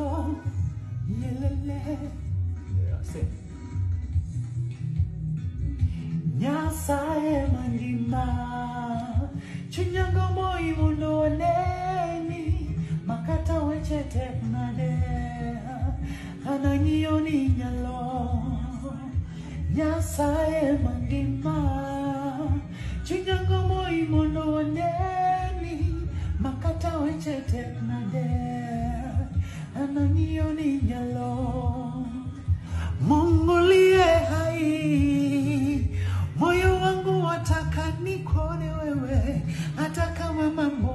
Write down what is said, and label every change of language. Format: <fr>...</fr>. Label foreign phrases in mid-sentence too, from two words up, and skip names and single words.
<luo>yelele Nyasaye mangima Chunyango moi mundo neni Makata weche teknade Anangioni nyalo Nyasaye mangima Chunyango moi mundo neni Makata weche teknade Anangioni nyalo</luo> <sw>Mungu liye hai Moyo wangu wataka nikone wewe hata kama</sw>